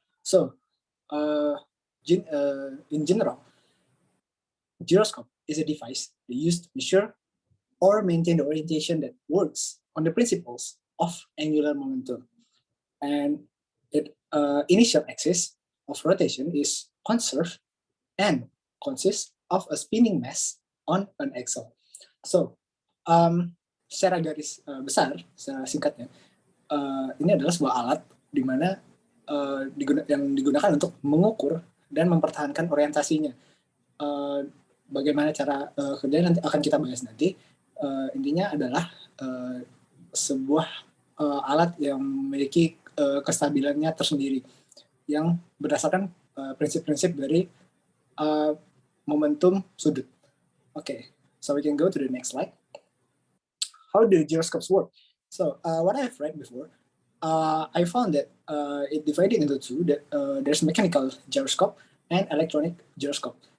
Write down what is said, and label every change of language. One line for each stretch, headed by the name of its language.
English: So, in general, gyroscope is a device used to measure or maintain the orientation that works on the principles of angular momentum. And its initial axis of rotation is conserved and consists of a spinning mass on an axle.
Indonesian: So, secara garis besar, secara singkatnya, ini adalah sebuah alat di mana yang digunakan untuk mengukur dan mempertahankan orientasinya. Bagaimana cara kerja nanti akan kita bahas nanti. Intinya adalah sebuah alat yang memiliki kestabilannya tersendiri yang berdasarkan prinsip-prinsip dari momentum sudut.
English: Okay, so we can go to the next slide. How do gyroscopes work? So what I've read before, I found that it divided into two. That there's mechanical gyroscope and electronic gyroscope.